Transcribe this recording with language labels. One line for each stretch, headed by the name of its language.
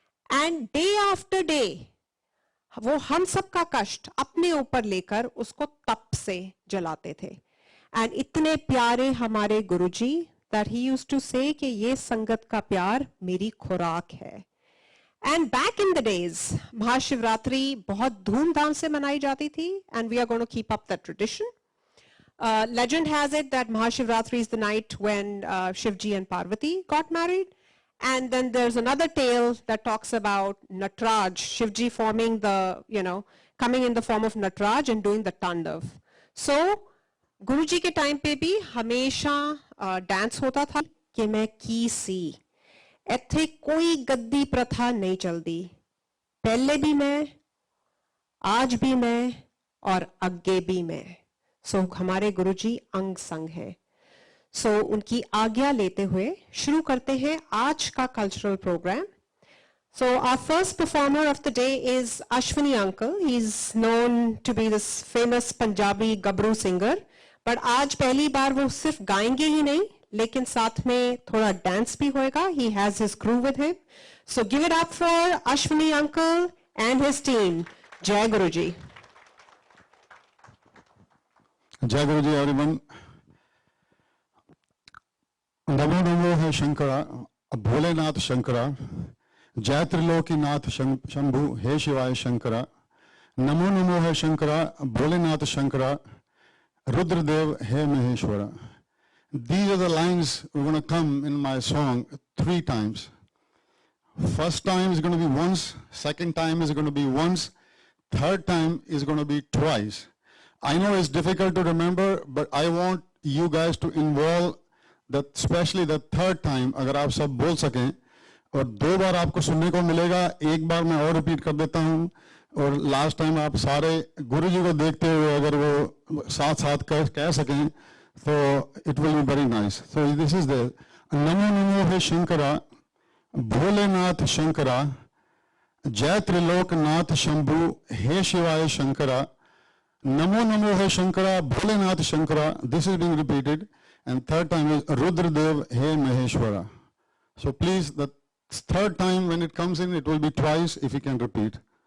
English: and day after day
Hindi: वो हम सब का कष्ट अपने ऊपर लेकर उसको तप से जलाते थे। एंड इतने प्यारे हमारे गुरुजी
English: that he used to say
Hindi: कि ये संगत का प्यार मेरी खुराक है।
English: and back in the days
Hindi: Mahashivratri बहुत धूमधाम से मनाई जाती थी,
English: And we are going to keep up that tradition. Legend has it that Mahashivratri is the night when Shivji and Parvati got married. And then there's another tale that talks about Natraj, Shivji forming the, coming in the form of Natraj and doing the Tandav.
Hindi: So, गुरुजी के time पे भी हमेशा dance होता था कि मैं की सी इत्थे कोई गद्दी प्रथा नहीं चलती, पहले भी मैं, आज भी मैं और आगे भी मैं। सो हमारे गुरुजी अंग संग हैं। सो उनकी आज्ञा लेते हुए शुरू करते हैं आज का cultural programme.
English: So our first performer of the day is Ashwini uncle. He's known to be this famous Punjabi gabru singer.
Hindi: But आज पहली बार वो सिर्फ गाएंगे ही नहीं, लेकिन साथ में थोड़ा डांस भी होएगा।
English: He has his crew with him. So give it up for Ashwini uncle and his team.
Hindi: जय गुरु जी। जय गुरु जी एवरीवन। नमो नमो है शंकरा, भोलेनाथ शंकरा, जय त्रिलोकीनाथ शंभु हे शिवाय शंकरा। नमो नमो है शंकरा, भोलेनाथ शंकरा, रुद्रदेव हे Maheshwara.
English: These are the lines we're going to come in my song 3 times. First time is going to be once, second time is going to be once, third time is going to be twice. I know it's difficult to remember, but I want you guys to involve that, especially the third time.
Hindi: अगर आप सब बोल सकें, और 2 बार आपको सुनने को मिलेगा, एक बार मैं और रिपीट कर देता हूँ, और लास्ट टाइम आप सारे गुरु जी को देखते हुए अगर वो साथ साथ कह सकें तो
English: It will be very nice. So this is the
Hindi: Namo Namo है शंकरा, भोलेनाथ शंकरा, जय त्रिलोकनाथ शंभु हे शिवाय शंकरा। नमो नमो है Shankara, Bholenath Shankara,
English: this is being repeated, and third time is
Hindi: Rudradev hey Maheshwara.
English: So please the Third time when it comes in, it will be twice if you can repeat.